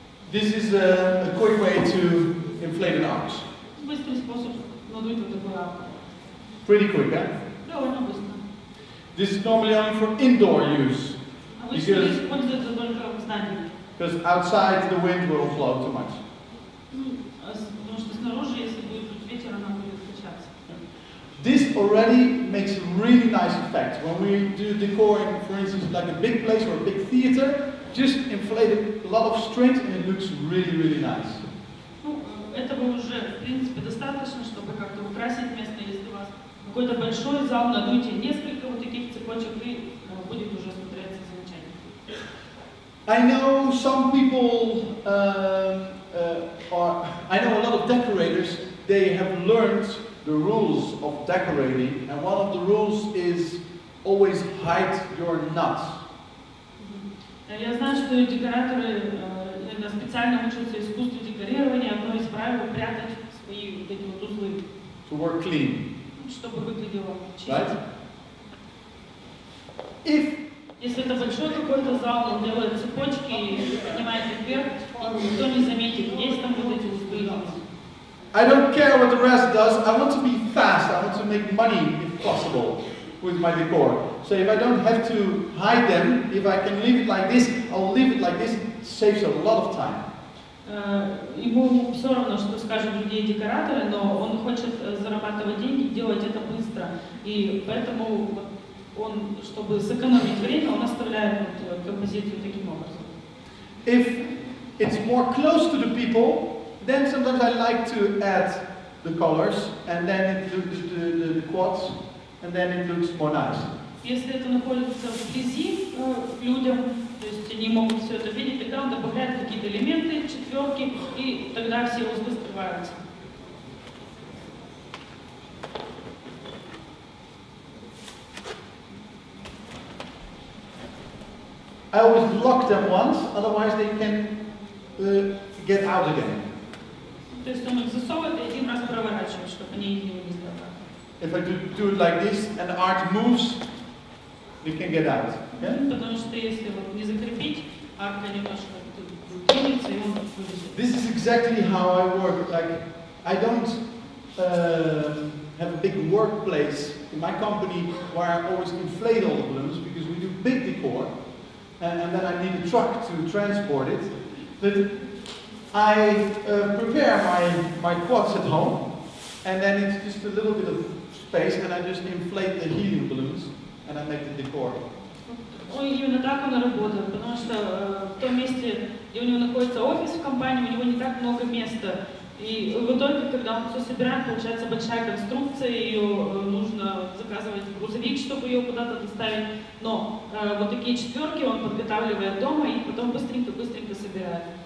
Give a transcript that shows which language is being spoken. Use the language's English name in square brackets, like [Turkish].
[English] This is a quick way to inflate an arch. [Russian] Быстрый способ надуть вот такую арку. [English] Pretty quick, huh? [Russian] Довольно быстро. [English] This is normally only for indoor use. [Russian] Обычно используется только в здании. [English] Because outside the wind will blow too much. [Russian] Потому что снаружи, если будет ветер, она будет качаться. [English] This already makes a really nice effect. When we do decoring, for instance, like a big place or a big theater, just inflate a lot of strings and it looks really, really nice. [Russian] Ну, этого уже, в принципе, достаточно, чтобы как-то украсить место. Если у вас какой-то большой зал, надуйте несколько вот таких цепочек, и будет уже смотреться замечательно. [English] I know some people, I know a lot of decorators, they have learned the rules of decorating, and one of the rules is always hide your nuts. [Russian] Я знаю, что декораторы иногда специально учатся искусству декорирования. Одно из правил — прятать свои вот эти вот узлы. [English] To work clean. [Russian] Чтобы выглядело чисто. [English] Right? If [Russian] Если это большой какой-то зал, он делает цепочки и поднимает их вверх, никто не заметит, есть там вот эти узлы. [English] I don't care what the rest does, I want to be fast, I want to make money if possible with my decor. So if I don't have to hide them, if I can leave it like this, I'll leave it like this, it saves a lot of time. [Russian] Ему все равно, что скажут другие декораторы, но он хочет зарабатывать деньги, делать это быстро. И поэтому он, чтобы сэкономить время, он оставляет вот композицию таким образом. [English] If it's more close to the people, then sometimes I like to add the colors, and then it looks the quads, and then it looks more nice. [Russian] Если это находится вблизи к людям, то есть они могут все это видеть, тогда он добавляет какие-то элементы, четверки, и тогда все узлы скрываются. [English] I always lock them once, otherwise they can get out again. [Russian] То есть он их засовывает и один раз проворачивает, чтобы они не вылезли обратно. [English] If I do it like this and the arch moves, they can get out. Okay? [Russian] Потому что если вот не закрепить, арка немножко двинется, и он вылезет. [English] This is exactly how I work. Like, I don't have a big workplace in my company where I always inflate all the balloons because we do big decor, and then I need a truck to transport it. But I prepare my quads at home, and then it's just a little bit of space, and I just inflate the helium balloons, and I make the decor. [Russian] Ну, именно так он и работает, потому что в том месте, где у него находится офис в компании, у него не так много места. И в итоге, когда он все собирает, получается большая конструкция, ее нужно заказывать в грузовик, чтобы ее куда-то доставить. Но вот такие четверки он подготавливает дома и потом быстренько-быстренько собирает.